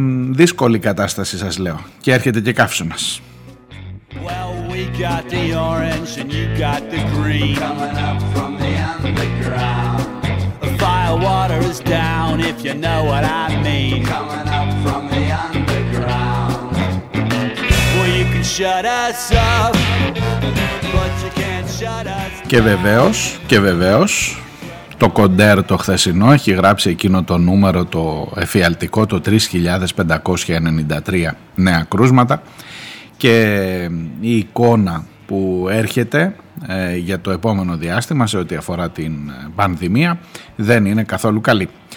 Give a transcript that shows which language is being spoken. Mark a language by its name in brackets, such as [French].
[Greek] Δύσκολη κατάσταση σας λέω, και έρχεται και καύσωνας. [English] Well, we got the orange and you got the green. Coming up from the underground. Water is down, if you know what I mean. Coming up from the underground. Well, you can shut us up, but you can't shut us down. [Greek] Και βεβαίως, το Κοντέρ το χθεσινό έχει γράψει εκείνο το νούμερο, το εφιαλτικό, το 3.593 νέα κρούσματα, και η εικόνα που έρχεται για το επόμενο διάστημα σε ό,τι αφορά την πανδημία δεν είναι καθόλου καλή.